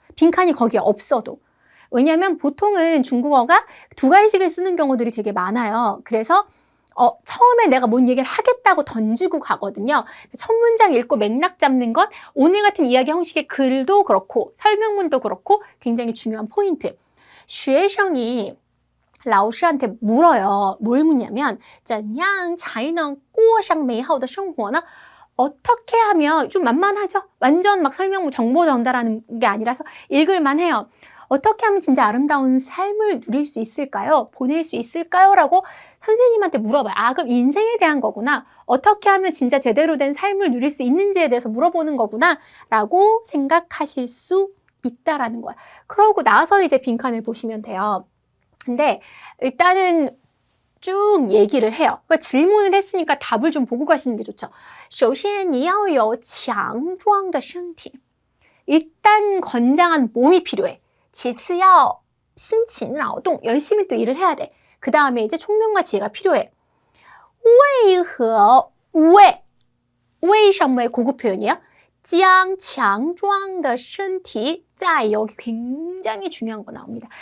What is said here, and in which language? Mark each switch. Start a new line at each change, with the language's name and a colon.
Korean: 빈칸이 거기에 없어도. 왜냐하면 보통은 중국어가 두 가지씩을 쓰는 경우들이 되게 많아요. 그래서 처음에 내가 뭔 얘기를 하겠다고 던지고 가거든요. 첫 문장 읽고 맥락 잡는 건 오늘 같은 이야기 형식의 글도 그렇고 설명문도 그렇고 굉장히 중요한 포인트. 学生이 라오스한테 물어요. 뭘 묻냐면
Chinese: 怎样才能过上美好的生活呢?
Korean: 어떻게 하면 좀 만만하죠? 완전 막 설명문 정보 전달하는 게 아니라서 읽을만 해요. 어떻게 하면 진짜 아름다운 삶을 누릴 수 있을까요? 보낼 수 있을까요? 라고 선생님한테 물어봐요. 그럼 인생에 대한 거구나. 어떻게 하면 진짜 제대로 된 삶을 누릴 수 있는지에 대해서 물어보는 거구나. 라고 생각하실 수 있다라는 거야. 그러고 나서 이제 빈칸을 보시면 돼요. 근데 일단은 쭉 얘기를 해요. 그러니까 질문을 했으니까 답을 좀 보고 가시는 게 좋죠.
Chinese: 首先你要有强壮的身体.
Korean: 일단 건장한 몸이 필요해.
Chinese: 其次要辛勤劳动,
Korean: 열심히 또 일을 해야 돼. 그 다음에 이제 총명과 지혜가 필요해. 为何 왜 为什么의 고급 표현이에요?
Chinese: 将强壮的身体
Korean: 자, 여기 굉장히 중요한 거 나옵니다.